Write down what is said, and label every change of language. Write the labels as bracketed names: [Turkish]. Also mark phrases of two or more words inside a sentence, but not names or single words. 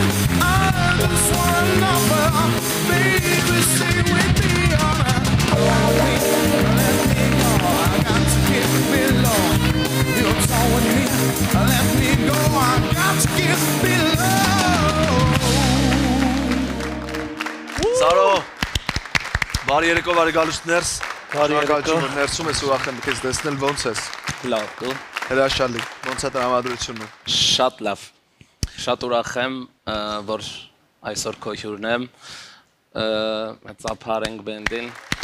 [English] I just want a number, baby, stay with me on a let me go, I got to keep below. You told me, let me go, I got to keep below. [Armenian] Սարո, բարի երեկո, բարի գալուց ներս։ Բարի երեկո։ Ներսում ես ուրախ եմ քեզ տեսնել, ոնց ես։ Լավ, դու։ Հրաշալի, ոնց է տրամադրությունը։ Շատ լավ։ Շատ ուրախ եմ, որ այսօր քո հյուրն եմ։ Ծափար ենք բենդին։